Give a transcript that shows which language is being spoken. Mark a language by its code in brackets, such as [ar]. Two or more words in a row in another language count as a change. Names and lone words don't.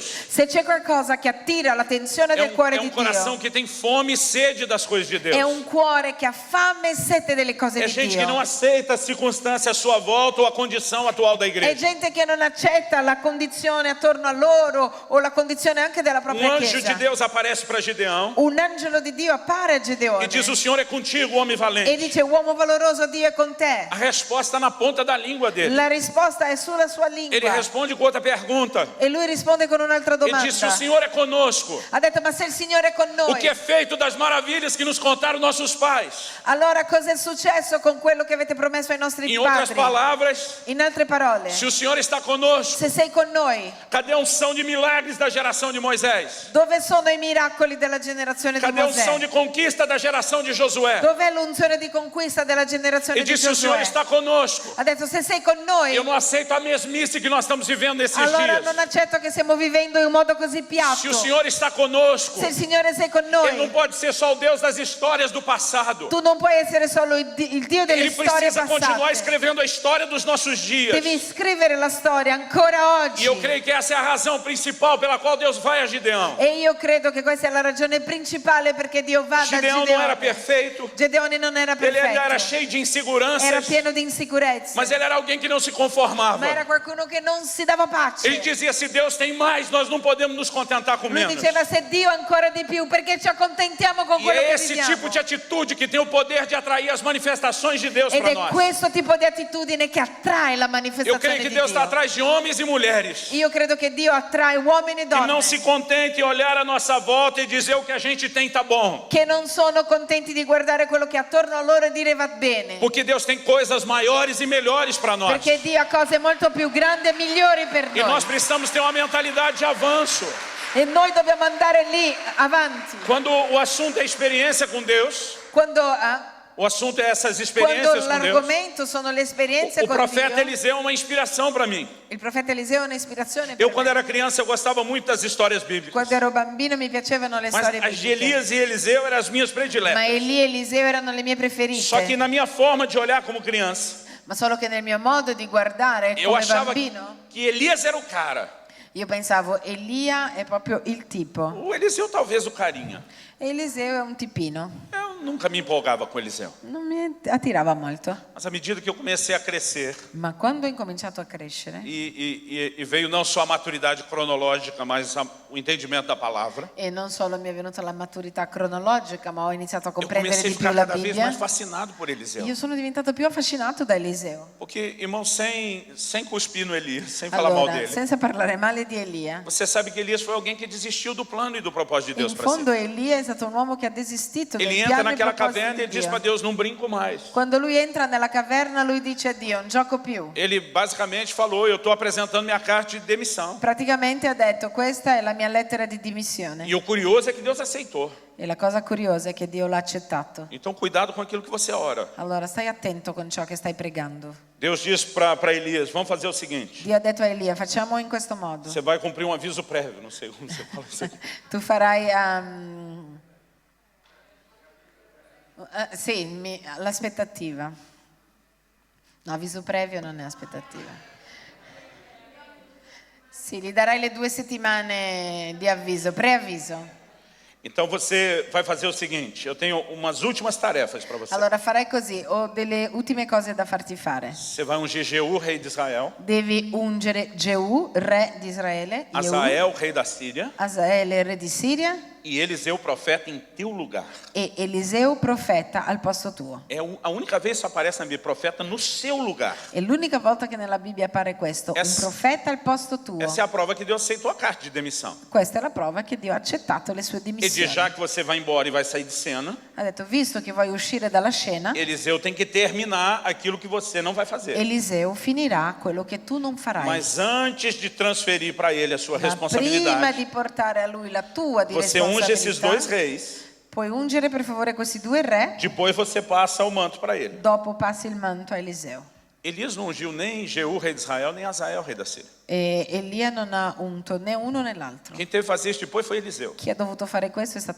[it] Se c'è qualcosa che attira l'attenzione del cuore [pt] é [it] di [pt] coração [it] Dio, [pt] que tem fome e sede das coisas de Deus. [it] è un cuore che ha fame e sete delle cose [pt] É [it] di [pt] gente que não [it] Dio. [pt] aceita a circunstância à sua volta ou a condição atual da [it] È [pt] igreja. [it] gente che non accetta la condizione attorno a loro o la condizione anche della propria [pt] Anjo de [it] chiesa. [pt] Deus aparece para Gideão [it] Un angelo di Dio appare a Gedeone [pt] e diz: o Senhor é contigo, homem [it] e [pt] valente. [it] dice uomo valoroso, Dio è con te. [pt] A resposta está na ponta da língua dele. [it] La risposta è sulla sua [pt] Ele [it] lingua [pt] responde com outra pergunta. [it] e lui risponde con un'altra [pt] Ele [it] domanda. [pt] diz: se o Senhor é conosco, [it] Ha detto ma se il Signore è con [pt] o [it] noi, [pt] que é feito das maravilhas que nos contaram nossos pais? [it] allora cosa è successo con quello che avete promesso ai nostri [pt] Em outras [it] padri? [pt] palavras, [it] In altre parole, [pt] se o Senhor está conosco, [it] se sei con noi, [pt] cadê a unção de milagres da geração de Moisés? [it] dove sono i miracoli della generazione di [pt] Cadê a unção [it] Mosè? [pt] de conquista da geração de Josué? [it] Dov'è l'unzione di conquista della generazione [pt] E [it] di [pt] diz: se o Senhor [it] Giosuè? [pt] está conosco, [it] Ha detto se sei con noi, [pt] eu não aceito a mesmice que nós estamos vivendo nesses [it] allora [pt] dias. [it] non accetto che stiamo vivendo in un modo così [pt] Se [it] piatto. [pt] o Senhor está conosco, [it] Se il Signore sei con [pt] Ele não [it] noi, [pt] pode ser só o Deus das histórias do passado. [it] tu non puoi essere solo il Dio delle [pt] Ele [it] storie [pt] precisa continuar [it] passate. [pt] escrevendo a história dos nossos dias. [it] Devi scrivere la storia ancora oggi. [pt] E eu creio que essa é a razão principal pela qual Deus vai a Gideão. [it] E io credo che questa è la ragione principale perché Dio va da [pt] Gideão não era [it] Gedeone. [pt] perfeito, [it] Gedeone non era [pt] ele ainda era [it] perfetto, [pt] cheio de [it] era [pt] inseguranças, [it] pieno di insicurezze, [pt] mas ele era alguém que não se conformava. [it] ma era qualcuno che non si dava pace. [pt] Ele dizia: se Deus tem mais, nós não podemos nos contentar com [it] Lui [pt] menos. [it] diceva se Dio ha ancora di più perché ci accontentiamo con [pt] E [it] quello [pt] é [it] che [pt] esse [it] viviamo. [pt] tipo de atitude que tem o poder de atrair as manifestações de Deus [it] Ed [pt] para [it] è [pt] nós. [it] questo tipo di attitudine che attrae la [pt] Eu [it] manifestazione [pt] creio que [it] di [pt] Deus está [it] Dio. [pt] atrás de homens e mulheres [it] Io credo che Dio attrae uomini e [pt] que [it] donne [pt] não se contente em olhar a nossa volta e dizer o que a gente tem tá bom. [it] che non sono contenti di guardare quello che è attorno a loro e dire va bene. [pt] Porque Deus tem coisas maiores e melhores para nós. [it] Perché Dio ha cose molto più grandi e migliori per [pt] E [it] noi. [pt] nós precisamos ter uma mentalidade de avanço. [it] E noi dobbiamo andare lì avanti. [pt] Quando o assunto é experiência com Deus, [it] Quando [pt] o assunto é essas experiências com Deus. [it] l'argomento sono le esperienze [pt] O [it] con [pt] profeta [it] Dio, [pt] Eliseu é uma inspiração para mim. [it] il profeta Eliseo è un'ispirazione per [pt] Eu, [it] me. [pt] quando era criança, eu gostava muito das histórias bíblicas. [it] Quando ero bambino mi piacevano le [pt] Mas [it] storie [pt] as de [it] bibliche. [pt] Elias e Eliseu eram as minhas [it] Ma [pt] prediletas. [it] Elia e Eliseo erano le mie preferite. [pt] Só que na minha forma de olhar como criança, [it] Ma solo che nel mio modo di guardare [pt] eu [it] come [pt] achava [it] bambino, [pt] que Elias era o cara. [it] io pensavo Elia è proprio il tipo. [pt] O Eliseu talvez o carinha. [it] E Eliseo è un tipino. [pt] Eu nunca me empolgava com Eliseu. [it] Non mi attirava molto. [pt] Mas à medida que eu comecei a crescer [it] Ma quando ho incominciato a crescere [pt] e veio não só a maturidade cronológica, mas o entendimento da palavra, [it] e non solo mi è venuta la maturità cronologica, ma ho iniziato a [pt] eu [it] comprendere [pt] comecei a [it] di più [pt] ficar [it] la [pt] cada vez [it] Bibbia, [pt] mais fascinado por Eliseu. [it] io sono diventato più affascinato da Eliseo. [pt] Porque, irmão, sem cuspir no Elias, sem falar mal [it] Allora, [pt] dele, [it] senza parlare male di Elia, [pt] você sabe que Elias foi alguém que desistiu do plano e do propósito de Deus [it] in [pt] para si. [it] fondo Elia è stato un uomo che ha desistito del [pt] Ele entra [it] piano e [pt] naquela [it] proposito [pt] caverna e [it] di [pt] diz [it] Dio. [pt] para Deus: não brinco mais. [it] Quando lui entra nella caverna, lui dice a Dio, non gioco più. [pt] Ele basicamente falou: eu estou apresentando minha carta de demissão. [it] Praticamente ha detto, questa è la mia lettera di dimissione. [pt] E o curioso é que Deus aceitou. [it] E la cosa curiosa è che Dio l'ha accettato. [pt] Então, cuidado com aquilo que você ora. [it] Allora, stai attento con ciò che stai pregando. [pt] Deus diz para Elias: vamos fazer o seguinte. [it] Dio ha detto a Elia, facciamo in questo modo. [pt] Você vai cumprir um aviso prévio, não sei como você fala isso aqui. [it] Tu farai Sì, l'aspettativa. No, avviso previo non è aspettativa. Sì, gli darai le 2 settimane di avviso, preavviso. [pt] Então você vai fazer o seguinte, eu tenho umas últimas tarefas para você. [it] Allora farai così, ho delle ultime cose da farti fare. [pt] Você vai ungir Jeú, rei de Israel, [it] Devi ungere Geu, re di Israele, Jehu, [pt] Azael, rei da Síria, [it] Azaele, re di Siria, [pt] e Eliseu, profeta, em teu lugar. [it] e Eliseo, profeta, al posto tuo. [pt] É a única vez que aparece na Bíblia, profeta no seu lugar. [it] È l'unica volta che nella Bibbia appare questo, un profeta al posto tuo. [pt] Essa é a prova que Deus aceitou a carta de demissão. [it] Questa è la prova che Dio ha accettato le sue [pt] Ele diz, [it] dimissioni. [pt] já que você vai embora e vai sair de cena, [it] Ha detto, visto che vuoi uscire dalla scena, [pt] Eliseu tem que terminar aquilo que você não vai fazer. [it] Eliseo finirà quello che tu non farai. [pt] Mas antes de transferir para ele a sua [it] Ma prima [pt] responsabilidade, [it] di portare a lui la tua di [pt] você unge esses dois [it] responsabilità, [pt] reis, [it] puoi ungere per favore questi 2 re, [pt] depois você passa o manto para ele. [it] dopo passi il manto a Eliseo. [pt] Elias não ungiu nem Jeú, rei de Israel, nem Azael, rei da Síria. [it] E Elia non ha unto né uno né l'altro. [pt] Quem teve que fazer isso depois foi Eliseu. [it] Chi ha dovuto fare questo è stato